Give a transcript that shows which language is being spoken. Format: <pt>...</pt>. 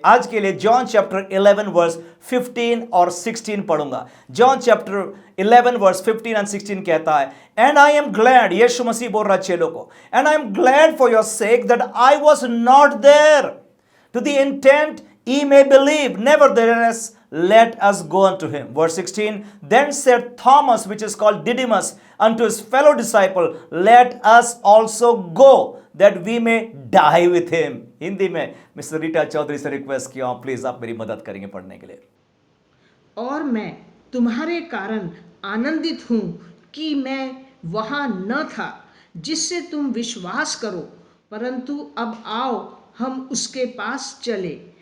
<hi>आज के लिए जॉन चैप्टर 11 वर्स 15 और 16 पढ़ूंगा।</hi> <en>John chapter 11 verse 15 and 16 कहता है, and I am glad,</en> <hi>यीशु मसीह बोल रहा चेलों को,</hi> <en>And I am glad for your sake that I was not there to the intent ye may believe, nevertheless let us go unto him. Verse 16, then said Thomas, which is called Didymus, unto his fellow disciple, let us also go, that we may die with him.</en> <hi>Hindi में mister Rita Chaudhary से request किया, please आप मेरी मदद करेंगे पढ़ने के लिए। और मैं तुम्हारे कारण आनंदित हूँ कि मैं वहाँ न था, जिससे तुम विश्वास करो, परंतु अब आओ हम उसके पास चले।</hi>